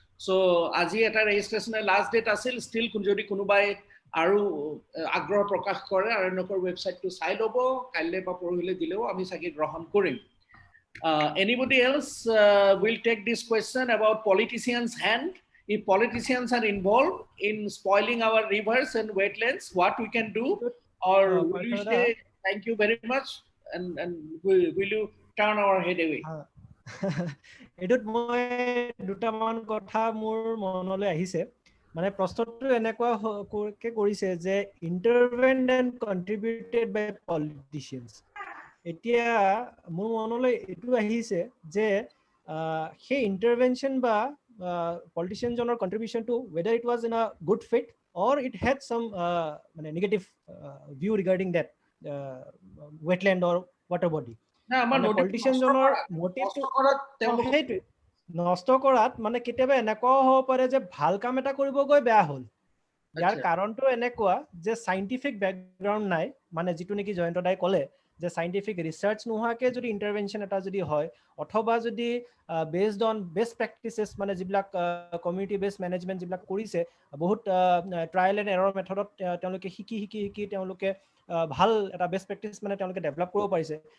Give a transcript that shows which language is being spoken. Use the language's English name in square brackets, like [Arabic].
[Assamese] So আজি এটা ৰেজিষ্ট্ৰেশ্যনৰ last date আছিল, ষ্টিল যদি কোনোবাই আৰু আগ্ৰহ প্ৰকাশ কৰে আৰণ্যকৰ ৱেবছাইটটো চাই ল'ব, কাইলৈ বা পৰহিলৈ দিলেও আমি চাগে গ্ৰহণ কৰিম। [English] Anybody else will take this question about politicians' hand? If politicians are involved in spoiling our rivers and wetlands, what we can do? Or will you say thank you very much and will you turn our head away? [Assamese] এটোত মই দুটামান কথা মোৰ মনলৈ আহিছে। মানে প্ৰশ্নটো এনেকুৱা কৰিছে যে [English] Intervened and contributed by politicians. [Assamese] এতিয়া মোৰ মনলৈ এইটো আহিছে যে সেই ইন্টাৰভেনশ্যন বা পলিটিচিয়ানজনৰ কন্ট্ৰিবিউশ্যনটো [English] whether it was in a good faith or it had some [Assamese] মানে [English] negative view regarding that wetland or water body. [Assamese] পলিটিচিয়ানজনৰ মটিভটো সেইটোৱে নষ্ট কৰাত মানে কেতিয়াবা এনেকুৱাও হ'ব পাৰে যে ভাল কাম এটা কৰিব গৈ বেয়া হ'ল। ইয়াৰ কাৰণটো এনেকুৱা যে চাইণ্টিফিক বেকগ্ৰাউণ্ড নাই, মানে যিটো নেকি জয়ন্ত দাই ক'লে যে চাইণ্টিফিক ৰিচাৰ্চ নোহোৱাকৈ যদি ইণ্টাৰভেনশ্যন এটা যদি হয়, অথবা যদি [English] based on best practices, [Assamese] মানে যিবিলাক কমিউনিটি বেছড মেনেজমেণ্ট যিবিলাক কৰিছে, বহুত ট্ৰায়েল এণ্ড এৰৰ মেথডত তেওঁলোকে শিকি তেওঁলোকে ভাল এটা বেষ্ট প্ৰেক্টিচ মানে তেওঁলোকে ডেভেলপ কৰিব পাৰিছে।